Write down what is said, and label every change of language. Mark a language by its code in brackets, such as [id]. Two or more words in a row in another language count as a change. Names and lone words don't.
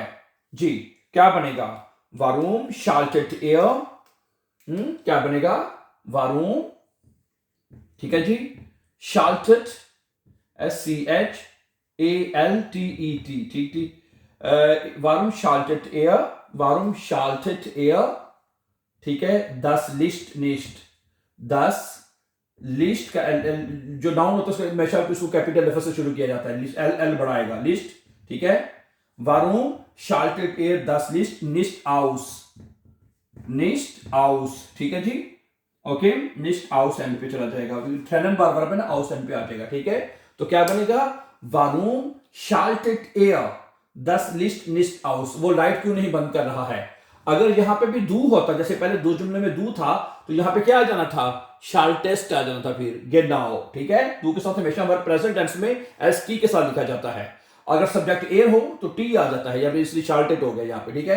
[hi] जी, क्या बनेगा? [de] warum schaltet er, [hi] क्या बनेगा? वारूम, ठीक है जी, schaltet, SCHALTET, ठीक ठीक, [de] warum schaltet er, warum schaltet er, [hi] ठीक है, [de] das Licht nicht, das [hi] लिस्ट का जो नाउन होता है उसका हमेशा इसको [en] capital letter [hi] से शुरू किया जाता है, लिस्ट एल बढ़ाएगा, लिस्ट, ठीक है, [de] warum schaltet er das Licht nicht aus, nicht aus, [hi] ठीक है जी, ओके, [de] nicht aus [hi] एंड पे चला जाएगा, ट्रेनन बार बार पे ना aus एंड पे आ जाएगा। ठीक है, तो क्या बनेगा? [de] warum schaltet er das Licht nicht aus, [hi] वो लाइट क्यों नहीं बंद कर रहा है? अगर यहां पे भी दू होता, जैसे पहले दो जुमले में दू था, तो यहां पे क्या आ जाना था? शाल्टेस्ट आ जाना था, फिर genau, ठीक है, दू के साथ हमेशा [en] verb present tense [hi] में एस टी के साथ लिखा जाता है। अगर सब्जेक्ट एयर हो तो टी आ जाता है, या फिर इसलिए शाल्टेड हो गया यहाँ पे, ठीक है।